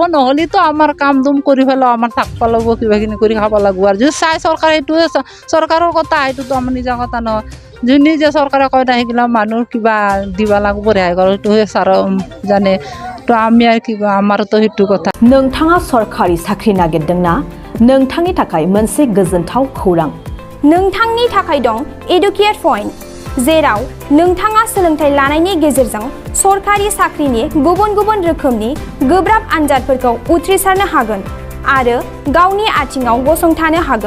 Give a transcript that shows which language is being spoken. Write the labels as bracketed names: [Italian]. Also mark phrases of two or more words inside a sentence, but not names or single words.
[Assamese] নহ'লেতো আমাৰ কাম দুম কৰি পেলাও আমাৰ থাকিব লাগিব কিবাখিনি কৰি খাব লাগিব। আৰু যদি চাই চৰকাৰে এইটোৱে চৰকাৰৰ কথা সেইটোতো আমাৰ নিজৰ কথা নহয়। যোনে যে চৰকাৰে কয় না সেইগিলা মানুহ কিবা দিব লাগিব ৰেহাই কৰা সেইটোহে ছাৰ জানে। তো আমি আর কি আমারতো সেইটো কথা। [Bodo] नोंथाङा सरखारि साख्रि नागिरदोंना? नोंथांनि थाखाय मोनसे गोजोनथाव खौरां। नोंथांनि थाखाय दं एडुकेट पॉइंट, जेराव नोंथाङा सोलोंथाइ लानायनि गेजेरजों सरखारि साख्रिनि गुबुन गुबुन रोखोमनि गोब्राब आनजादफोरखौ उथ्रिसारनो हागोन आरो गावनि आथिङाव गसंथानो हागोन।